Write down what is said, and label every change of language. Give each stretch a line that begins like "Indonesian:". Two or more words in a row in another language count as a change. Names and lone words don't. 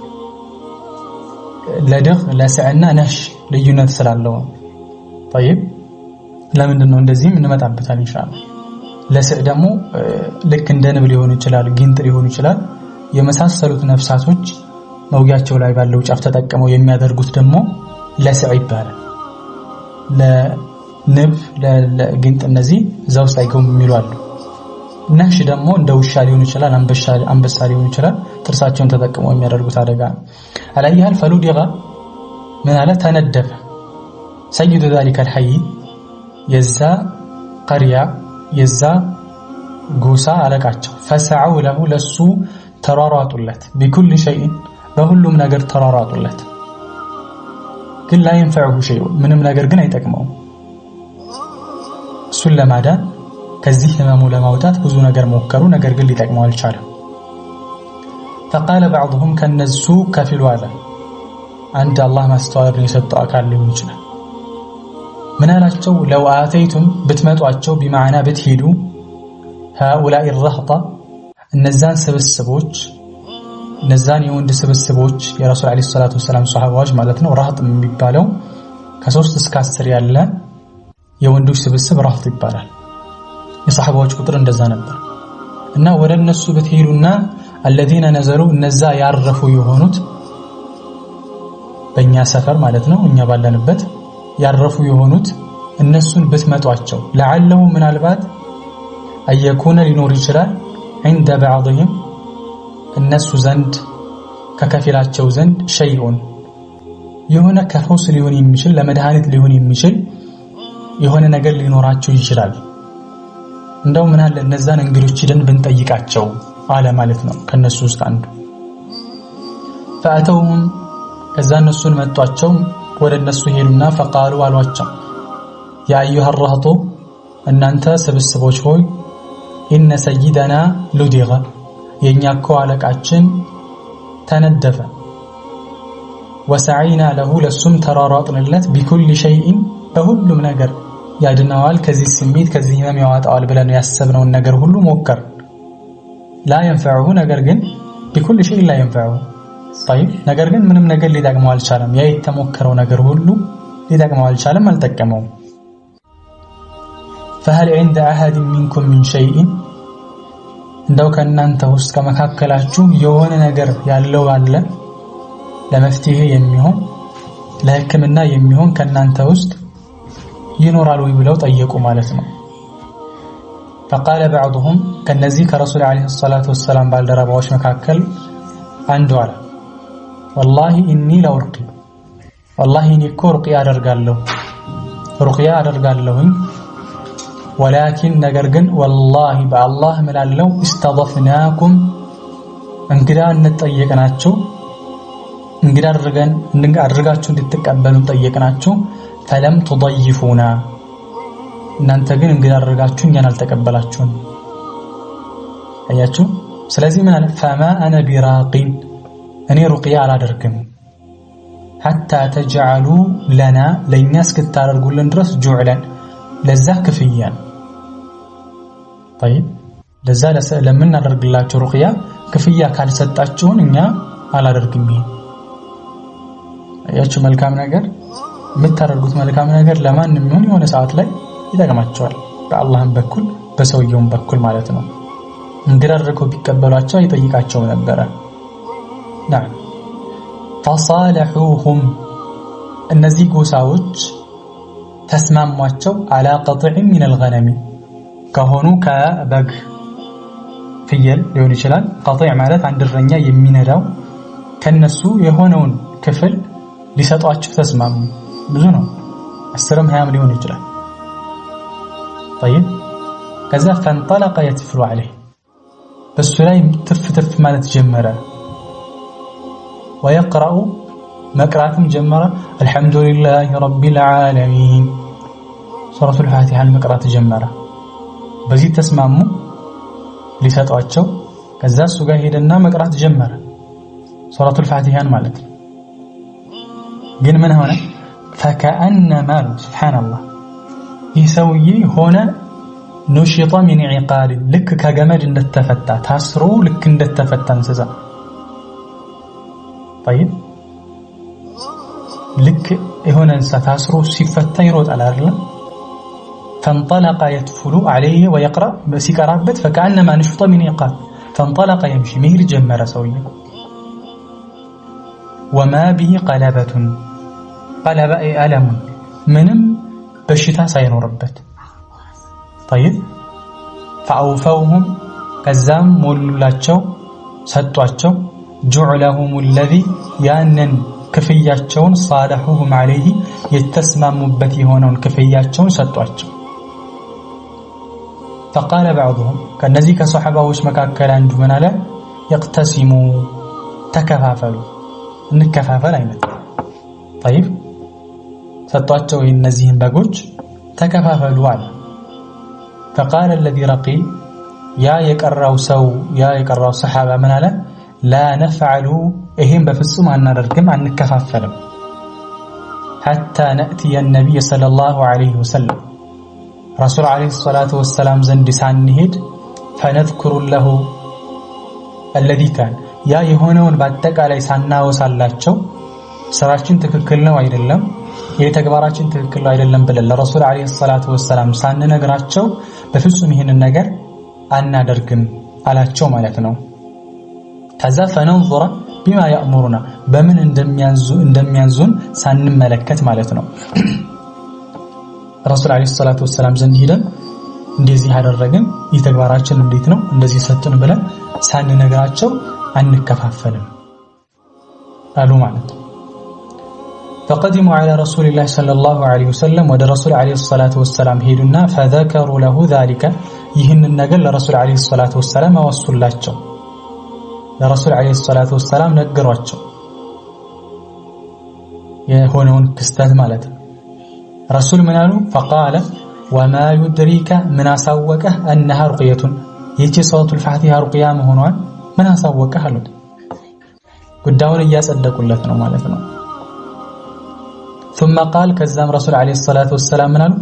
Amharic: ለድግ ለስዕና ነሽ ልዩነት ስላለው طيب ለምንድን ነው እንደዚህም እንመጣበታል ኢንሻአላህ። ለስዕ ደግሞ ልክ እንደ ንብ ሊሆን ይችላል፣ ጊንጥ ሊሆን ይችላል። የመሳሰሉት ነፍሳቶች መውጊያቸው ላይ ባለው ጫፍ ተጠቅመው የሚያደርጉት ደግሞ ለስዕ ይባላል። ለንብ ለጊንጥ እነዚህ እዛው ሳይገቡ የሚሉ አሉ። ነሽ ደግሞ እንደ ውሻ ሊሆን ይችላል፣ አንበሳ ሊሆን ይችላል። ጥርሳቸውን ተጠቅመው የሚያደርጉት አደጋ አላየሃል። فلدغ ምን አለ ተነደፈ
Arabic: سيد ذلك الحي
Amharic: የዛ ቀሪያ የዛ ጎሳ አለቃቸው
Arabic: فسعوا له
Amharic: ለሱ ተሯሯጡለት
Arabic: بكل شيء
Amharic: በሁሉም ነገር ተሯሯጡለት። ግን
Arabic: لا ينفعه شيء
Amharic: ምንም ነገር ግን አይጠቅመውም። እሱን ለማዳን ከዚህ ህመሙ ለማውጣት ብዙ ነገር ሞከሩ፣ ነገር ግን ሊጠቅመው አልቻለም።
Arabic: فقال بعضهم
Amharic: ከነሱ ከፊሉ አለ አንድ አላህ ማስተዋልን የሰጠው አካል ሊሆን ይችላል። ምን አላቸው?
Arabic: لو آتيتم
Amharic: ብትመጧቸው بمعنى ብትሄዱ
Arabic: هؤلاء الرهط
Amharic: እነዛን ስብስቦች እነዛን የወንድ ስብስቦች የረሱል አለይሂ ሰላቱ ወሰለም ሱሐባዎች ማለት ነው ራህጥ የሚባለው ከ3 እስከ 10 ያለ የወንዶች ስብስብ ራህጥ ይባላል። የሱሐባዎች ቁጥር እንደዛ ነበር እና ወደ እነሱ ብትሄዱና
Arabic: الذين نزلوا
Amharic: እነዛ ያረፉ የሆኑት በእኛ ሰፈር ማለት ነው እኛ ባለንበት ያረፉ የሆኑት እነሱን ብትመጧቸው لعله ምናልባት አየኩነ ሊኖር ይችላል
Arabic: عند بعضهم
Amharic: እነሱ ዘንድ ከከፊላቸው ዘንድ ሸይኡን የሆነ ከፈውስ ሊሆን የሚችል ለመድኃኒት ሊሆን የሚችል የሆነ ነገር ሊኖራቸው ይችላል። እንደው ምን አለ እነዛን እንግዶች ሄደን ብንጠይቃቸው አለ ማለት ነው ከነሱ ውስጥ አንዱ። فأتوهم ከዛ እነሱን መጧቸው ወደ እነሱ ሄዱና فقالوا አሏቸው
Arabic: يا أيها الرهط
Amharic: እናንተ ስብስቦች ሆይ
Arabic: إن سيدنا لدغ
Amharic: የኛ እኮ አለቃችን ተነደፈ
Arabic: وسعينا له
Amharic: ለሱም ተራራጥንለት
Arabic: بكل شيء
Amharic: በሁሉም ነገር ያድነዋል ከዚህ ስሜት ከዚህ ህመም ያወጣዋል ብለን ያሰብነውን ነገር ሁሉ ሞከር
Arabic: لا ينفعه
Amharic: ነገር ግን
Arabic: بكل شيء لا ينفعه طيب
Amharic: ነገር ግን ምንም ነገር ሊጠቅመው አልቻለም ያ የተሞከረው ነገር ሁሉ ሊጠቅመው አልቻለም አልጠቀመውም
Arabic: فهل عند أحد منكم من شيء
Amharic: እንደው ከናንተ ውስጥ ከመካከላችሁ የሆነ ነገር ያለው አለ ለመፍትሄ የሚሆን ለህክምና የሚሆን ከናንተ ውስጥ ይኖራል ወይ ብለው ጠየቁ ማለት ነው።
Arabic: فقال بعضهم
Amharic: ከነዚህ ከረሱል አለይሂ ሰላቱ ወሰለም ባልደረባዎች መካከል አንዱ አለ
Arabic: والله اني لارقي والله
Amharic: እኔ እኮ ሩቅያ አደርጋለሁኝ ولكن ነገር ግን
Arabic: والله بالله
Amharic: ملاለው استضفناكم እንግዳ እንጠየቅናችሁ እንግዳ አድርጋችሁ እንድትቀበሉ ጠየቅናችሁ
Arabic: فلم تضيفونا
Amharic: እናንተ ግን እንግዳ አድርጋችሁ እኛን አልተቀበላችሁም አያችሁ ስለዚህ ምን አለ
Arabic: فما انا براقين
Amharic: እኔ ሩቅያ አላደርግም
Arabic: حتى تجعلوا لنا
Amharic: ለኛ እስክታደርጉልን ድረስ جعلا ለዛ ክፍያ طيب ለዛ ለምን እናደርግላችሁ ሩቅያ ክፍያ ካልሰጣችሁን እኛ አላደርግም አያችሁ መልካም ነገር የምታደርጉት መልካም ነገር ለማንም ይሁን የሆነ ሰዓት ላይ ይጠቅማቸዋል በአላህም በኩል በሰውየውም በኩል ማለት ነው እንግዳ አድርገው ቢቀበሏቸው ይጠይቃቸው
Arabic: ነበር نعم فصالحوهم
Amharic: እነዚህ ጎሳዎች ተስማሟቸው
Arabic: على قطع من الغنم
Amharic: ከሆኑ ከበግ ፍየል ሊሆን ይችላል قطع ማለት አንድ እረኛ የሚነዳው ከነሱ የሆነውን ክፍል ሊሰጧቸው ተስማሙ ብዙ ነው 10ም 20ም ሊሆን ይችላል طيب ከዛ
Arabic: فانطلق يتفل عليه
Amharic: በሱ ላይ ትፍትፍ ማለት ጀመረ ويقرأ መቅራትም ጀመረ
Arabic: الحمد لله رب العالمين
Amharic: ሱረቱ الفاتحة መቅራት ጀመረ በዚህ ተስማሙ ሊሰጧቸው ከዛ እሱ ጋር ሄደና መቅራት ጀመረ ሱረቱ الفاتحة ማለት ግን ምን ሆነ
Arabic: فكأنما سبحان الله
Amharic: ይሰውዬ ሆነ
Arabic: نشط من عقال
Amharic: ልክ ከገመድ እንደተፈታ ታስሮ ልክ እንደተፈታ እንስሳ
Arabic: طيب
Amharic: ልክ የሆነ እንስሳ ታስሮ ሲፈታ ይሮጣል አይደል
Arabic: فانطلق يتفل عليه ويقرأ ሲቀራበት فكأنما نشط من عقال فانطلق يمشي مهر
Amharic: ጀመረ ሰውዬ
Arabic: وما به قلبة قلب ألم
Amharic: ምንም በሽታ ሳይኖርበት
Arabic: طيب فأوفوهم
Amharic: ከዛም ሞሉላቸው ሰጧቸው
Arabic: جعلهم الذي
Amharic: ያንን ክፍያቸውን
Arabic: صالحوهم عليه
Amharic: የተስማሙበት የሆነውን ክፍያቸውን ሰጧቸው
Arabic: فقال بعضهم
Amharic: ከነዚህ ከሷሐባዎች መካከል አንዱ ምን አለ يقتسموا ተከፋፈሉ እንከፋፈል አይነት
Arabic: طيب
Amharic: ሰጧቸው እነዚህን በጎች ተከፋፈሉ አለ
Arabic: فقال الذي رقي يا يقراው
Amharic: ሰው ያ የቀራው ሱሐባ ምን አለ
Arabic: لا نفعل
Amharic: ይሄን በፍጹም አናደርግም አንከፋፈልም
Arabic: حتى نأتي النبي صلى الله عليه وسلم رسول عليه الصلاة والسلام
Amharic: ዘንድ ሳንሄድ
Arabic: فنذكر له الذي كان
Amharic: ያ የሆነውን በአጠቃላይ ሳናወሳላቸው ስራችን ትክክል ነው አይደለም የተግባራችን ትክክል ነው አይደለም ብለን ለረሱል አለይሂ ሰላቱ ወሰለም ሳንነግራቸው በፍጹም ይሄንን ነገር አናደርግም አላቸው ማለት ነው። ከዛ ፈነንظر
Arabic: بما يأمرنا
Amharic: በምን እንደሚያዙን ሳንመለከት ማለት ነው። ረሱል አለይሂ ሰላቱ ወሰለም ዘንድ ሄደን እንደዚህ ያደረግን የተግባራችን እንዴት ነው እንደዚህ ሰጥን ብለን ሳንነግራቸው አንከፋፈልም አሉ ማለት ነው።
Arabic: فقدموا على رسول الله صلى الله عليه وسلم
Amharic: ወደ ረሱል አለይሂ ሰላቱ ወሰለም ሄዱና
Arabic: فذكروا له ذلك
Amharic: ይህንን ነገር ለረሱል አለይሂ ሰላቱ ወሰለም አወሱላቸው። ለረሱል አለይሂ ሰላቱ ወሰለም ነገሯቸው የሆነውን ክስተት ማለት ነው። ረሱል ምን አሉ?
Arabic: فقال وما يدريك من
Amharic: አሳወቀህ
Arabic: انها رقيه
Amharic: ይህች ሱረቱል ፋቲሃ ሩቅያ መሆኗን ምን አሳወቀህ አሉት። ጉዳዩን እያጸደቁለት ነው ማለት ነው።
Arabic: ثم قال
Amharic: ከዛም ረሱል አለይሂ ሰላቱ ወሰለም ምን አሉ?